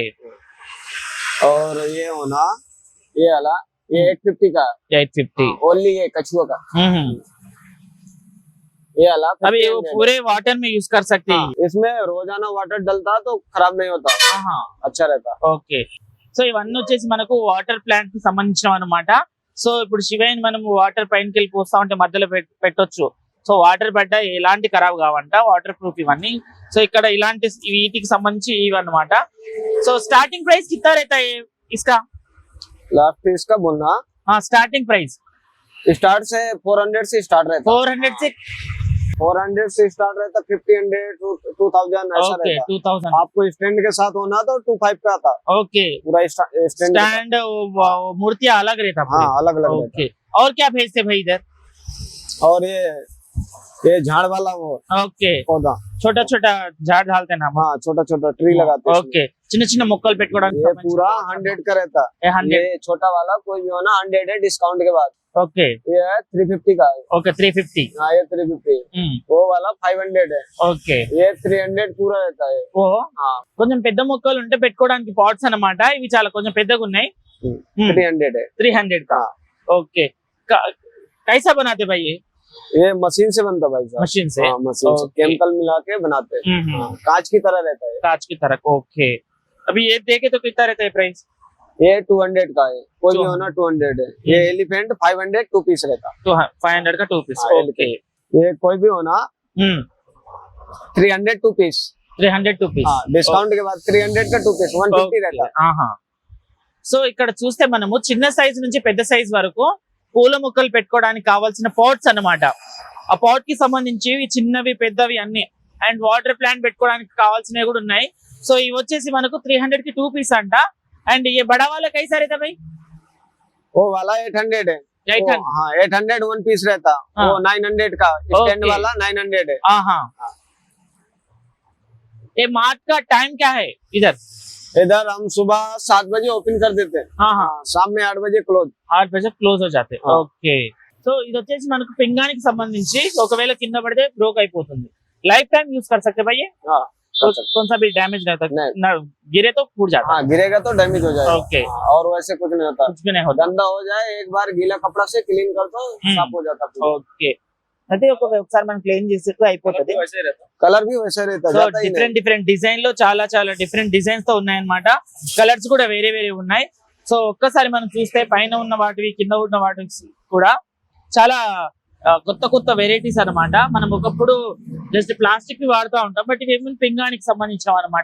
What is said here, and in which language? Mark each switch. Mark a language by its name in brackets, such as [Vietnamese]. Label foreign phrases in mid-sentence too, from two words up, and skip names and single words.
[Hindi] और ये होना ये वाला ये 850 का है 850 ओनली, ये कछुआ का। ये वाला अभी वो 1500 पूरे वाटर में यूज कर सकते हैं। हाँ, इसमें रोजाना वाटर डलता तो खराब नहीं होता, हाँ अच्छा रहता। [Telugu] ఓకే. సో ఇవన్నీ వచ్చేసి మనకు [English] water plant [Telugu] కి సంబంధించిన అనమాట. సో ఇప్పుడు శివయ్యని మనం వాటర్ పైనకి వెళ్ళి పోస్తా ఉంటే మధ్యలో పెట్టొచ్చు. సో వాటర్ పడ్డ ఎలాంటి ఖరాబ్ కావంట, [English] water proof [Telugu] ఇవన్నీ. సో ఇక్కడ ఇలాంటి వీటికి సంబంధించి ఇవి అన్నమాట. [English] so starting price [Hindi] कितना रहता है इसका? लास्ट इसका बोलना हाँ [English] starting price [Hindi] स्टार्ट से 400 से स्टार्ट रहता। 400 से 400 से स्टार्ट रहता, 1500 2000 ऐसा ओके रहता। 2000 आपको स्टैंड के साथ होना तो 25 का आता ओके। पूरा स्टैंड। स्टैंड मूर्तियां अलग रहता हाँ अलग अलग रहता। ओके। और क्या भेजते भाई इधर? और ये झाड़ वाला वो [Telugu] ఓకే [Hindi] पौधा, छोटा छोटा झाड़ डालते ना. हाँ छोटा छोटा ट्री लगाते हैं। [Telugu] ఓకే, చిన్న చిన్న మొక్కలు పెట్టుకోవడానికి [Hindi] ये पूरा 100 का रहता। ये 100 ये छोटा वाला कोई भी हो ना 100 है डिस्काउंट के बाद। [Telugu] ఓకే [Hindi] ये है 350 का है। [Telugu] ఓకే 350 [Hindi] हाँ ये 350। वो वाला 500 है। [Telugu] ఓకే. [Hindi] ये 300 पूरा रहता है। [Telugu] ఓ [Hindi] हाँ [Telugu] కొంచెం పెద్ద మొక్కలు ఉంటే పెట్టుకోవడానికి పాట్స్ అన్నమాట. ఇవి చాలా కొంచెం పెద్దగా ఉన్నాయి. [Hindi] 300 है। 300 का ఓకే. कैसा बनाते भाई ये मशीन से बनता भाई साहब। मशीन से? हाँ, मशीन से केमिकल मिला के बनाते हैं। हाँ, कांच की तरह रहता है। कांच की तरह ओके. अभी ये देखे तो कितना रहता है प्राइस? ये 200 का है, कोई भी होना 200 है। ये एलिफेंट 500 2 पीस रहता। तो 500 का 2 पीस हाँ, ओके. ये कोई भी होना 300 2 पीस। 300 2 पीस हाँ डिस्काउंट के बाद 300 का 2 पीस 150 रहता। [Telugu] సో ఇక్కడ చూస్తే మనము చిన్న సైజ్ నుంచి పెద్ద సైజ్ వరకు పూల మొక్కలు పెట్టుకోవడానికి కావాల్సిన పాట్స్ అన్నమాట. ఆ పాట్ కి సంబంధించి చిన్నవి పెద్దవి అన్ని అండ్ [English] water plant [Telugu] పెట్టుకోవడానికి కావాల్సినవి కూడా ఉన్నాయి. సో ఇవి వచ్చేసి మనకు [Hindi] 300 की 2 पीस [Telugu] అంట. [Hindi] అండ్ ये बड़ा वाला कैसा रहता भाई? वो वाला 800 है। 800 हाँ 800 1 पीस रहता। वो 900 का स्टैंड ओके। वाला 900 है। हाँ. ये मार्ट का टाइम क्या है इधर? इधर हम सुबह 7 बजे ओपन कर देते हैं। हाँ शाम में 8 बजे क्लोज। 8 बजे క్లోజ్ हो जाते. हाँ. [Telugu] ఓకే. సో ఇది వచ్చేసి మనకు పింగానికి సంబంధించి ఒకవేళ కింద పడితే బ్రోక్ అయిపోతుంది. [English] life time use [Hindi] कर सकते भाई ये? हाँ कौन सा भी डैमेज नहीं होता ना, गिरे तो फूट जाता. हाँ गिरेगा तो डैमेज हो जाएगा। ओके. हाँ, और वैसे कुछ नहीं होता। कुछ भी नहीं होता. गंदा हो जाए एक बार गीला कपड़ा से क्लीन कर दो साफ हो जाता। [Telugu] ఓకే. అయితే ఒకసారి మనం క్లీన్ చేసేస్తే అయిపోతుంది. [Hindi] कलर भी वैसे रहता [Telugu] సో [Hindi] जाता ही नहीं। [English] different design [Telugu] లో చాలా [English] different designs [Telugu] తో ఉన్నాయన్నమాట. కలర్స్ కూడా వేరే ఉన్నాయి. సో ఒక్కసారి మనం చూస్తే పైన ఉన్న వాటివి కింద ఉన్న వాటి కూడా చాలా కొత్త వెరైటీస్ అన్నమాట. మనం ఒకప్పుడు జస్ట్ ప్లాస్టిక్ ని వాడుతూ ఉంటాం, బట్ ఇవి పింగానికి సంబంధించిన అనమాట.